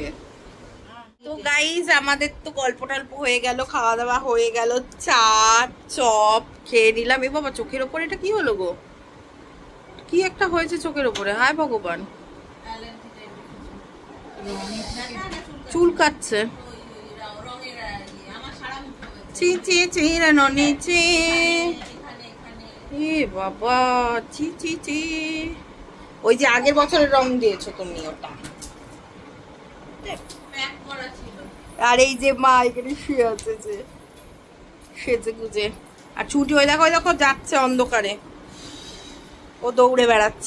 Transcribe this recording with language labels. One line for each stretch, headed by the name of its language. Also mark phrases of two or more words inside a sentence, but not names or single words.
Bangla: তো গাইজ আমাদের তো গল্প টল্প হয়ে গেল, খাওয়া দাওয়া হয়ে গেল, চা চপ খেয়ে নিলাম। এ বাবা চোখের ওপরে এটা কি হলো গো, কি একটা হয়েছে চোখের ওপরে, হায় ভগবান, চুল কাটছে। চি চি চি রানি চি, এ বাবা চি চি চি। ওই যে আগের বছরের রং দিয়েছো তুমি, ওটা। আর এই যে মা এখানে শুয়ে আছে, যে সেজে গুজে, আর ছুটি হয়ে দেখো দেখো যাচ্ছে অন্ধকারে, ও দৌড়ে বেড়াচ্ছে।